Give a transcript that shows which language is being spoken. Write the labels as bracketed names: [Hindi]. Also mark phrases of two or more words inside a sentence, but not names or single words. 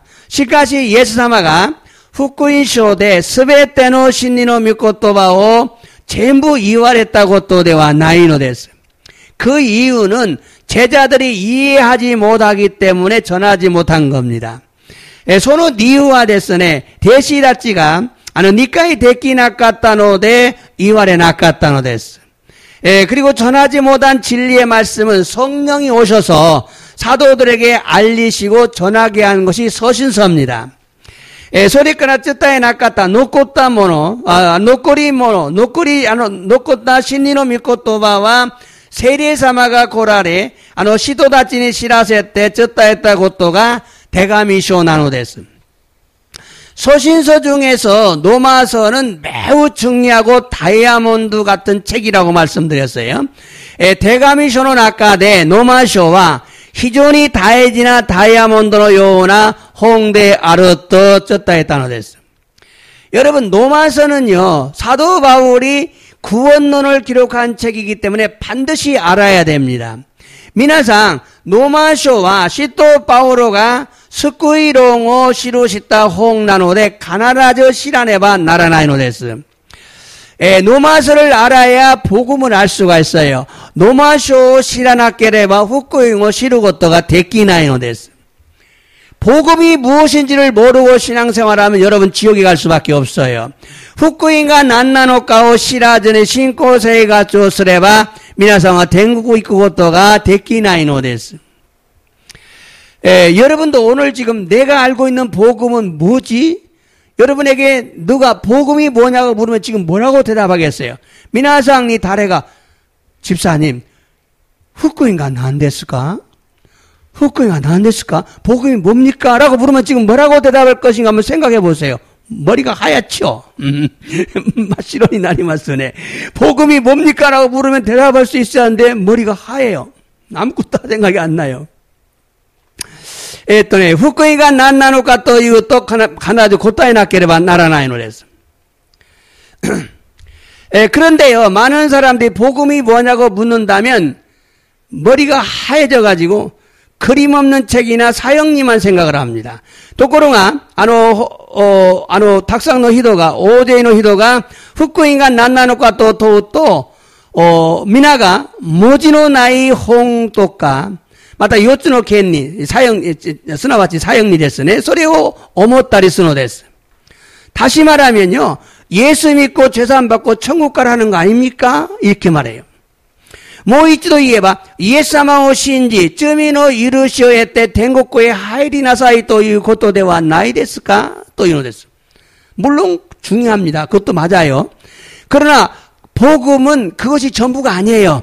[Japanese] しかし 예수様が 福音書で全ての真理の御言葉を全部言われたことではないのです. [Korean] 그 이유는 제자들이 이해하지 못하기 때문에 전하지 못한 겁니다. [Japanese] その理由はですね、弟子たちが理解できなかったので言われなかったのです. [Korean] 그리고 전하지 못한 진리의 말씀은 성령이 오셔서 사도들에게 알리시고 전하게 한 것이 서신서입니다. [Japanese] それから伝えなかった残ったもの、残った真理の御言葉は聖霊様が来られ、使徒たちに知らせて伝えたことが手紙書なのです. [Korean] 서신서 중에서 로마서는 매우 중요하고 다이아몬드 같은 책이라고 말씀드렸어요. 대가미서는 아까 로마서와 [Japanese] 非常に大事なダイヤモンドのような本であると伝えたのです. [Korean] 여러분, 로마서는요, 사도 바울이 구원론을 기록한 책이기 때문에 반드시 알아야 됩니다. [Japanese] 皆さん、ロマ書は使徒パウロが救い論を記した本なので必ず知らねばならないのです。 [Korean] 로마서를 알아야 복음을 알 수가 있어요. [Japanese] ノマ書を知らなければ福音を知ることができないのです。 [Korean] 복음이 무엇인지를 모르고 신앙생활하면 여러분 지옥에 갈 수밖에 없어요. [Japanese] 福音が何なのかを知らずに信仰生活をすれば皆さんは天国行くことができないのです。 [Korean] 여러분도 오늘 지금 내가 알고 있는 복음은 뭐지? 여러분에게 누가 복음이 뭐냐고 물으면 지금 뭐라고 대답하겠어요? [Japanese] 皆さんに誰が 집사님, 福音が何ですか? 福音が何ですか? [Korean] 복음이 뭡니까? 라고 물으면 지금 뭐라고 대답할 것인가 한번 생각해 보세요. 머리가 하얗죠? [Japanese] 真っ白になりますね. [Korean] 복음이 뭡니까? 라고 물으면 대답할 수 있어야 하는데 머리가 하얘요. 아무것도 생각이 안 나요. [Japanese] 福音が何なのかというと必ず答えなければならないのです。 [Korean] 그런데요, 많은 사람들이 복음이 뭐냐고 묻는다면 머리가 하얘져 가지고 그림 없는 책이나 사형리만 생각을 합니다. [Japanese] ところがたくさんの人が大勢の人が福音が何なのかと問うと皆が文字のない本とかまた4つの権利、すなわち사형리ですね。それを思ったりするのです。 [Korean] 다시 말하면요, 예수 믿고 죄사함 받고 천국 가라는 거 아닙니까? 이렇게 말해요. [Japanese] もう一度言えば、イエス様を信じ、罪の許しを得て天国へ入りなさいということではないですか? というのです。 [Korean] 물론 중요합니다. 그것도 맞아요. 그러나 복음은 그것이 전부가 아니에요.